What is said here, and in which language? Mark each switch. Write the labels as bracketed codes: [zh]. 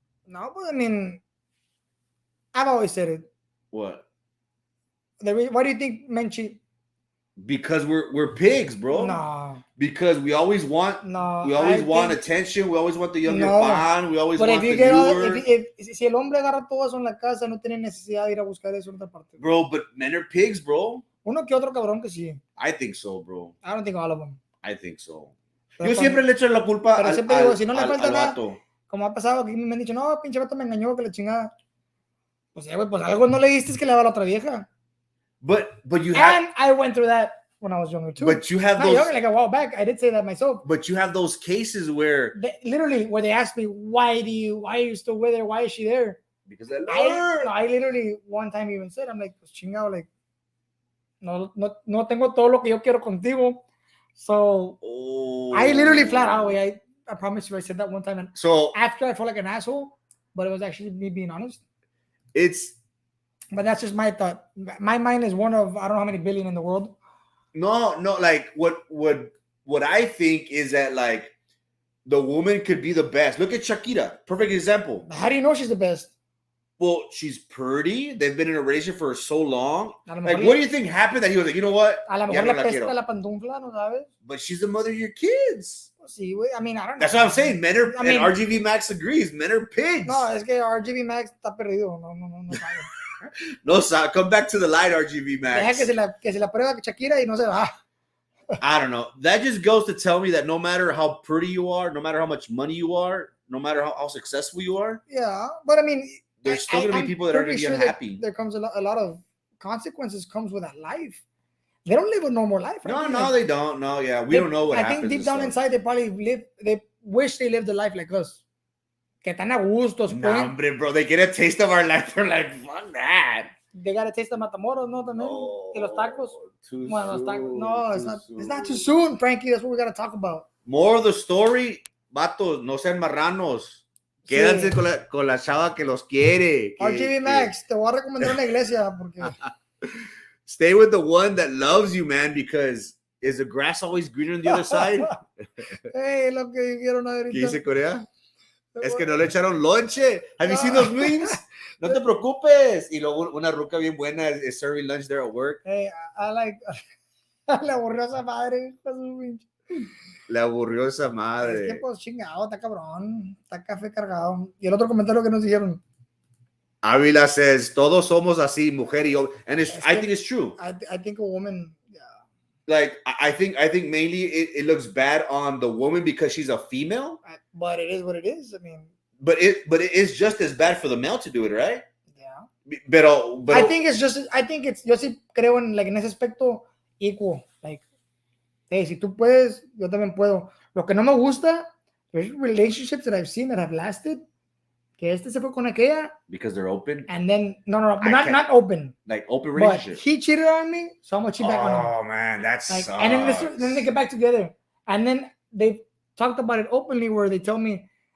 [en] No, but I mean, I've always said it. What? Why do you think men cheat? Because we're pigs, bro. No. Because we always want attention. We always want the younger pan. We always want the newer. [es] Si el hombre agarra todo eso en la casa, no tiene necesidad de ir a buscar eso en otra parte. [en] Bro, but men are pigs, bro. [es] Uno que otro cabrón que sí. [en] I think so, bro. I don't think all of them. I think so. [es] Yo siempre le echo la culpa al vato. Como ha pasado, que me han dicho, no, pinche vato me engañó, que la chingada. Pues, güey, pues algo no le diste que le va a la otra vieja. [en] But you have. And I went through that when I was younger too. But you have younger, like a while back. I did say that myself. But you have those cases where where they ask me, why are you still with her? Why is she there? Because I love her. I literally one time even said, I'm like, [es] pues chingado, like, no tengo todo lo que yo quiero contigo. [en] So I literally flat out, I promise you, I said that one time. And so after I felt like an asshole, but it was actually me being honest. But that's just my thought. My mind is one of, I don't know how many billion in the world. No, like what I think is that, like, the woman could be the best. Look at Shakira, perfect example. How do you know she's the best? Well, she's pretty. They've been in a relationship for so long. Like, what do you think happened that he was like, you know what? [es] A lo mejor le pesta la pantufla, ¿no sabes? [en] But she's the mother of your kids. Sí, güey. I mean, I don't know. That's what I'm saying. Men are, and RGV Max agrees. Men are pigs. [es] No, es que RGV Max está perdido. No sabe. [en] No, come back to the light, RGV Max. [es] Deja que se la prueba Shakira y no se va. [en] I don't know. That just goes to tell me that no matter how pretty you are, no matter how much money you are, no matter how successful you are. Yeah, but I mean, there's still going to be people that are going to be unhappy. There comes a lot of consequences comes with that life. They don't live a normal life. Right? No, they don't. No, yeah. We don't know what happens. I think deep down inside, they wish they lived a life like us. [es] Que tan a gustos. [en] No, hombre, bro. They get a taste of our life. They're like, fuck that. They got a taste of Matamoros, ¿no? [es] También. Y los tacos. [en] Too [es] los tacos. [en] soon. No, it's not too soon, Frankie. That's what we got to talk about. More of the story, [es] vatos, no sean marranos. Quédense con la chava que los quiere. RGV Max, te voy a recomendar una iglesia porque... [en] Stay with the one that loves you, man, because is the grass always greener on the other side? [es] Hey, lo que dijeron ahorita. ¿Qué dice Corea? Es que no le echaron lonche. [en] Have you seen those memes? [es] No te preocupes. Y luego una ruca bien buena [en] is serving lunch there at work. Hey, I like... [es] Le aburrió esa madre. Le aburrió esa madre. Es que pues chingado, está cabrón. Está café cargado. Y el otro comentario que nos dijeron. Avila says, todos somos así, mujer y hombre. [en] And I think it's true. I think a woman, yeah. Like, I think mainly it looks bad on the woman because she's a female. But it is what it is. I mean. But it is just as bad for the male to do it, right? Yeah. [es] Pero [en] I think it's, [es] yo sí creo en ese aspecto equal. Like, hey, si tú puedes, yo también puedo. Lo que no me gusta, [en] there's relationships that I've seen that have lasted. [es] Que se fue con aquella. [en] Because they're open? And then, no, not open. Like open relationship. But he cheated on me, so I'm going to cheat back on him. Oh, man, that's like, and then they get back together. And then they talked about it openly where they tell me,